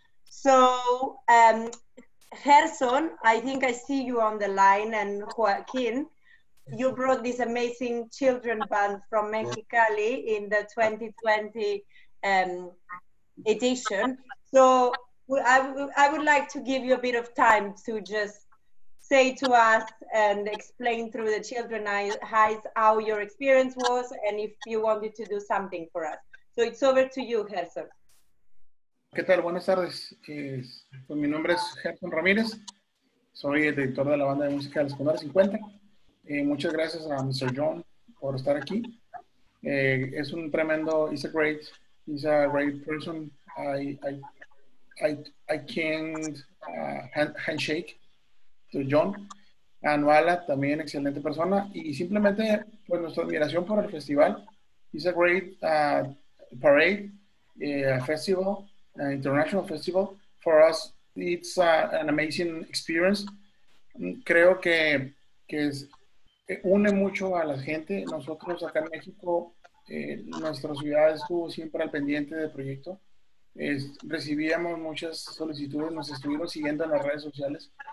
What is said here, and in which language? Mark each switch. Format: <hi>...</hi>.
<en>So Gerson, I think I see you on the line, and Joaquin, you brought this amazing children band from Mexicali in the 2020 edition. So I would like to give you a bit of time to just say to us and explain through the children's eyes how your experience was and if you wanted to do something for us. So it's over to you, Gerson.</en> <es>¿Qué tal? Buenas tardes. Pues mi nombre es Gerson Ramírez. Soy el director de la banda de música de la secundaria 50. Muchas gracias a Mr. John por estar aquí. Es un tremendo,</es> <en>he's a great person. I can't handshake to John.</en> <es>Anuala, también excelente persona. Y simplemente, pues nuestra admiración por el festival.</es> <en>It's a great parade, festival, international festival. For us, it's an amazing experience.</en> <es>Creo que une mucho a la gente. Nosotros acá en México, nuestra ciudad estuvo siempre al pendiente del proyecto. Recibíamos muchas solicitudes, nos estuvimos siguiendo en las redes sociales.</es>